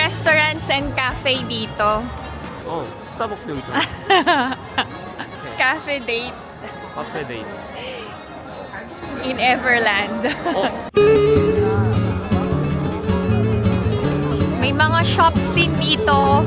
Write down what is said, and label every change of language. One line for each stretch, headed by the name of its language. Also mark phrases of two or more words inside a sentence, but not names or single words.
English: restaurants and cafe dito.
Korean: 스타벅스 여기 있잖아.
English: Cafe date
Korean: 카페 데이트.
English: in Everland.
Filipino: May mga shops din dito.